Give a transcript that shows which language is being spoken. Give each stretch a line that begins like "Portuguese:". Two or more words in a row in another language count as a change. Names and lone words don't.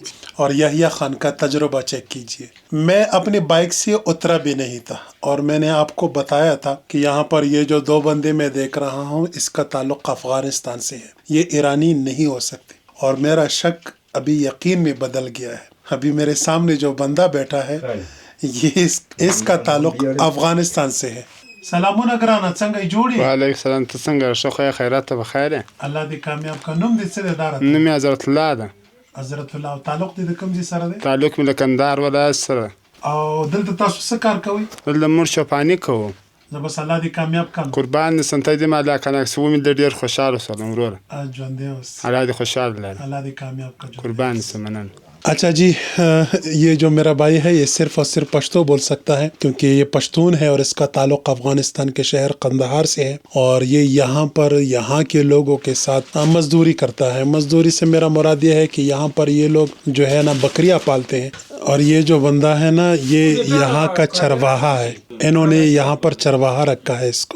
Urdu: اور یحییٰ خان کا تجربہ چیک کیجئے، میں اپنی بائک سے اترا بھی نہیں تھا، اور میں نے آپ کو بتایا تھا کہ یہاں پر یہ جو دو بندے میں دیکھ رہا ہوں اس کا تعلق افغانستان سے ہے، یہ ایرانی نہیں ہو سکتے، اور میرا شک ابھی یقین میں بدل گیا ہے۔ ابھی میرے سامنے جو بندہ بیٹھا ہے یہ اس کا تعلق افغانستان سے ہے۔
Pashto: سلامونه ګرانه، څنګه جوړې؟
Arabic: وعلیکم السلام،
Pashto: ته څنګه؟ ښه خو خیرات ته بخیر یې؟ الله دې کامیاب کا. نوم دې څه دی داره؟ نوم یې حضرت الله ده. حضرت الله. او تعلق دې د کوم ځای سره دی؟ تعلق مې له کندهار ولایت سره. او دلته تاسو څه کار کوئ؟ دلته موږ چوپاني کوو. زه بس الله دې کامیاب کړم. قربان دې سنتی دې مالا کنه چې ومې ډېر خوشحاله شولم وروره. ژوندی اوسې. الله دې خوشحاله لري. الله دې کامیاب کړه. قربان دې مننه.
Urdu: اچھا جی، یہ جو میرا بھائی ہے یہ صرف اور صرف پشتو بول سکتا ہے کیونکہ یہ پشتون ہے، اور اس کا تعلق افغانستان کے شہر قندہار سے ہے، اور یہ یہاں پر یہاں کے لوگوں کے ساتھ مزدوری کرتا ہے۔ مزدوری سے میرا مراد یہ ہے کہ یہاں پر یہ لوگ جو ہے نا بکریاں پالتے ہیں، اور یہ جو بندہ ہے نا یہ یہاں کا چرواہا ہے، انہوں نے یہاں پر چرواہا رکھا ہے اس کو۔